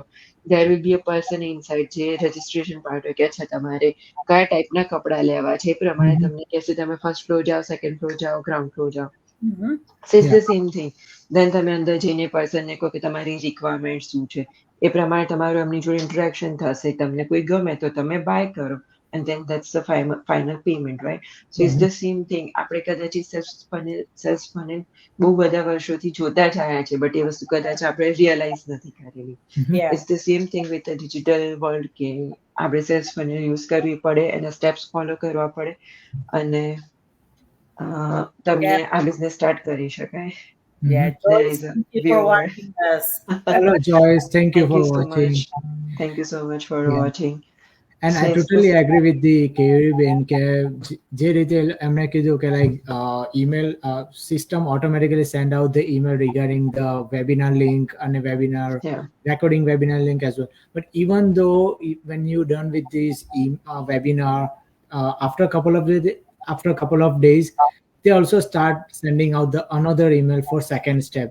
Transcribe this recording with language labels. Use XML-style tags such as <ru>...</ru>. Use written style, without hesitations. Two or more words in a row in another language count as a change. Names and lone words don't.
<en>There will be a person inside</en> <gu>જે</gu> <en>registration part</en> <gu>હોય કે અચ્છા તમારે કયા ટાઈપના કપડા લેવા છે, એ પ્રમાણે તમને કહેશે તમે</gu> <en>first floor</en> <gu>જાઓ,</gu> <en>second floor</en> <gu>જાઓ,</gu> <en>ground floor</en> <gu>જાઓ.</gu> <en>So it's the same thing.</en> <gu>દેન તમે અંદર જઈને પર્સનને કહો કે તમારી રિક્વાયરમેન્ટ શું છે, એ પ્રમાણે તમારું એમની જોડે ઇન્ટરેક્શન થશે. તમને કોઈ ગમે તો તમે બાય કરો</gu> <en>and then that's the final payment, right? So it's the same thing.</en> <gu>આપણે કદાચ</gu> <en>sales funnel</en> <gu>બહુ બધા વર્ષોથી જોતા જ આવ્યા છે, બટ એ વસ્તુ કદાચ આપણે રિયલાઇઝ નથી કરેલી.</gu> <en>Yeah. It's the same thing with the digital world</en> <gu>કે આપણે</gu> <en>sales funnel use</en> <gu>કરવી પડે, એના</gu> <en>steps follow</en> <gu>કરવા પડે અને તમને આ</gu> <en>business start</en> <gu>કરી શકાય.</gu> <en>Yeah, There Joyce, is a thank you for viewer. watching us. Hello, Joyce. Thank you Thank for you so watching. much. Thank you so much for Yeah. watching. And I totally agree with the કેયુરી બેન</en> <gu>કે જે રીતે એમણે કીધું કે</gu> <en>લાઈક email system automatically send out the email regarding the webinar link and a webinar Yeah. recording webinar link as well. But even though when you done with this webinar after a couple of days, they also start sending out the another email for second step.</en>